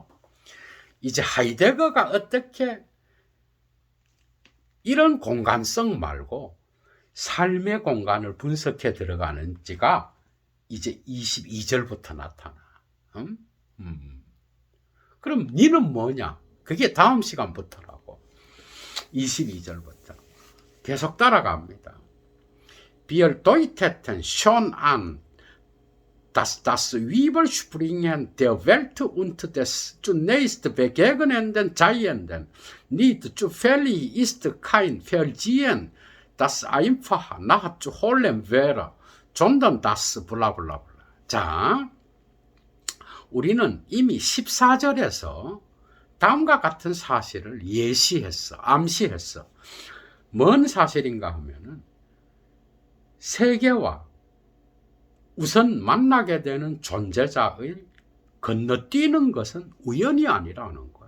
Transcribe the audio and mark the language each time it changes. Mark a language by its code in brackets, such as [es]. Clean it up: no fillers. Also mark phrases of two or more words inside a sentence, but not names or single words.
[ko] 이제 하이데거가 어떻게 이런 공간성 말고 삶의 공간을 분석해 들어가는지가 이제 22절부터 나타나. 그럼 니는 뭐냐? 그게 다음 시간부터라고. 22절부터. 계속 따라갑니다. [de] wir deuteten schon an, dass das Überspringen der Welt und des zunächst begegnenden Seienden nicht zufällig ist, kein Vergehen, das einfach nachzuholen wäre, sondern das 블라블라블라. [ko] 자, 우리는 이미 14절에서 다음과 같은 사실을 예시했어, 암시했어. 뭔 사실인가 하면은 세계와 우선 만나게 되는 존재자의 건너뛰는 것은 우연이 아니라는 거예요.